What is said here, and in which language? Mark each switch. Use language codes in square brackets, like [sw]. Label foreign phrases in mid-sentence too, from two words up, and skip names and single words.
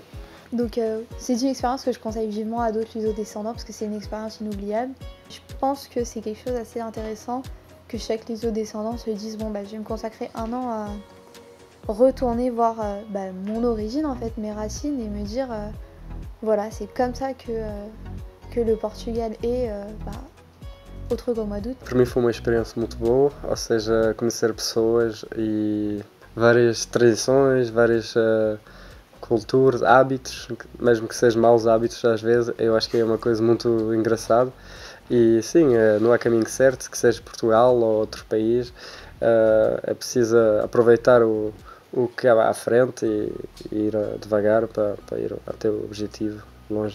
[fr] Donc c'est une expérience que je conseille vivement à d'autres luso-descendants parce que c'est une expérience inoubliable. Je pense que c'est quelque chose d'assez intéressant que chaque luso-descendant se dise bon bah je vais me consacrer un an à retourner voir mon origine en fait, mes racines, et me dire voilà c'est comme ça que le Portugal est [pt] outro do [fr] mois d'août. [pt] Para mim foi uma experiência muito boa, ou seja, conhecer pessoas e várias tradições, várias culturas, hábitos, mesmo que sejam maus hábitos às vezes, eu acho que é uma coisa muito engraçada. E sim, não há caminho certo, que seja Portugal ou outro país, é preciso aproveitar o que há à frente e ir devagar para ir até o objetivo longe.